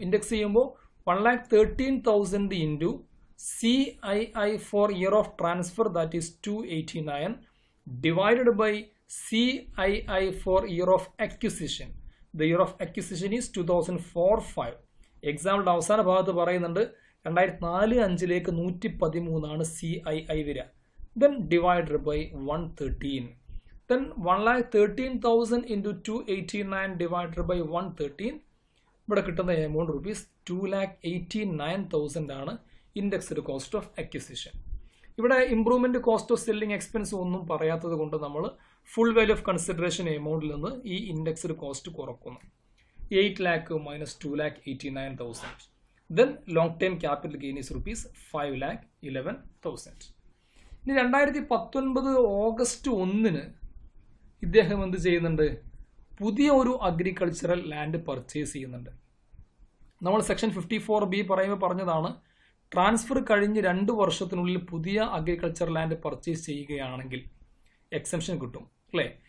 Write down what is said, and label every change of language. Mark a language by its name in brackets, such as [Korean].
[Malayalam] Index ചെയ്യുമ്പോൾ [English] 1,13,000 into CII for year of transfer that is 289 divided by CII for year of acquisition. The year of acquisition is 2004-5. [Malayalam] എക്സാമ്പിളിൻ്റെ അവസാന ഭാഗത്ത് പറയുന്നുണ്ട് 2004-5 113 CII വരിക. [English] Then divided by 113. Then 1,13,000 into 289 divided by 113. [Malayalam] ഇവിടെ കിട്ടുന്ന amount rupees 2,89,000 ആണ് indexed cost of acquisition. ഇവിടെ improvement cost of selling expense ഒന്നും പറയാത്തത് കൊണ്ട് നമ്മൾ ഫുൾ വാല്യൂ ഓഫ് കൺസിഡറേഷൻ എമൗണ്ടിൽ നിന്ന് ഈ indexed cost കുറക്കുന്നു. [English] 8 lakh minus 2,89,000. Then long term capital gain is rupees 5,11,000. [Malayalam] ഇനി 2019 ഓഗസ്റ്റ് 1 ഇദ്ദേഹം എന്ത് ചെയ്യുന്നുണ്ട്? പുതിയ ഒരു അഗ്രികൾച്ചറൽ ലാൻഡ് പർച്ചേസ് ചെയ്യുന്നുണ്ട്. നമ്മൾ സെക്ഷൻ 54B പറയുമ്പോൾ പറഞ്ഞതാണ്, ട്രാൻസ്ഫർ കഴിഞ്ഞ് 2 വർഷത്തിനുള്ളിൽ പുതിയ അഗ്രികൾച്ചർ ലാൻഡ് പർച്ചേസ് ചെയ്യുകയാണെങ്കിൽ എക്സംഷൻ കിട്ടും അല്ലേ?